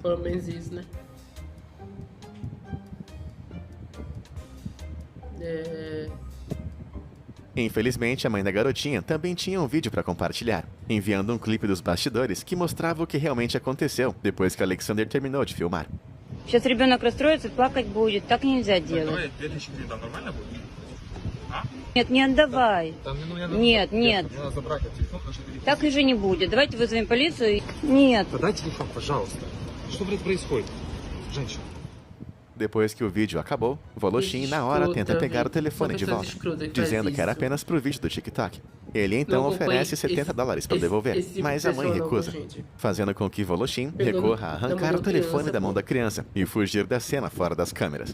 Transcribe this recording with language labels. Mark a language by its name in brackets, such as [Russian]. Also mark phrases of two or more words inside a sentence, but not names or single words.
[Portuguese] Pelo menos isso, né? Infelizmente, a mãe da garotinha também tinha um vídeo para compartilhar, enviando um clipe dos bastidores que mostrava o que realmente aconteceu depois que Alexander terminou de filmar. [Russian] Сейчас ребенок расстроится, плакать будет. Так нельзя делать. Давай 2000 гривен, там нормально будет? А? Нет, не отдавай. Там, ну, я Нет, нет. Мне надо забрать этот телефон, потому что это Так уже не будет. Давайте вызовем полицию. Нет. Подай телефон, пожалуйста. Что, блядь, происходит? Женщина. [Portuguese] Depois que o vídeo acabou, Voloshin na hora tenta pegar o telefone de volta, dizendo que era apenas pro vídeo do TikTok. Ele então oferece $70 para devolver, mas a mãe recusa, fazendo com que Voloshin recorra a arrancar o telefone da mão da criança e fugir da cena fora das câmeras.